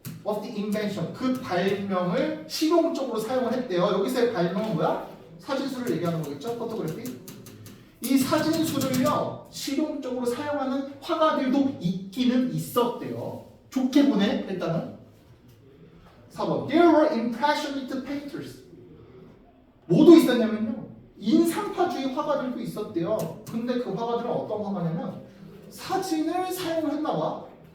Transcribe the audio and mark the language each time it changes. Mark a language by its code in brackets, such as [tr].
[en] What's the invention? [ko] 그 발명을 실용적으로 사용을 했대요. 여기서의 발명은 뭐야? 사진술을 얘기하는 거겠죠? 포토그래피. 이 사진술을요 실용적으로 사용하는 화가들도 있기는 있었대요. 좋게 보네 일단은. 4번. [en] There were impressionist painters. [ko] 뭐도 있었냐면요. 인상파주의 화가들도 있었대요. 근데 그 화가들은 어떤 화가냐면 사진을 사용을 했나봐.